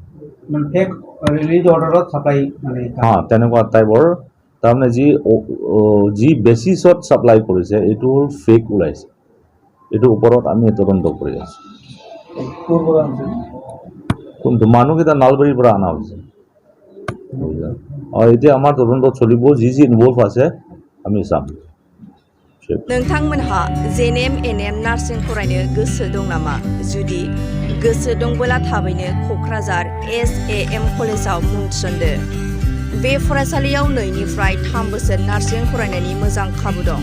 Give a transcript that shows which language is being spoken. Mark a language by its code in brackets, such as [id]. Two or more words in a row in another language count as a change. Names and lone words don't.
[as] তেনেকুৱা টাইপৰ, তাৰমানে যি বেচিছত ছাপ্লাই কৰিছে এইটো হ'ল ফেক ওলাইছে। এইটোৰ ওপৰত আমি তদন্ত কৰি আছোঁ। কোনটো মানুহকেইটা নলবাৰীৰ পৰা অনা হৈছে। এতিয়া আমাৰ তদন্ত চলিব, যি ইনভলভ আছে আমি চাম। [brx] नोंथांमोनहा जेएनएम एनएम नार्सिं फरायनो गोसो दं नामा? जुदि गोसो दंबोला थाबैनो क'क्राझार एसएएम कलेजाव मुं थिसनदो। बे फरायसालियाव 2 निफ्राय 3 बोसोर नार्सिं फरायनायनि मोजां खाबु दं।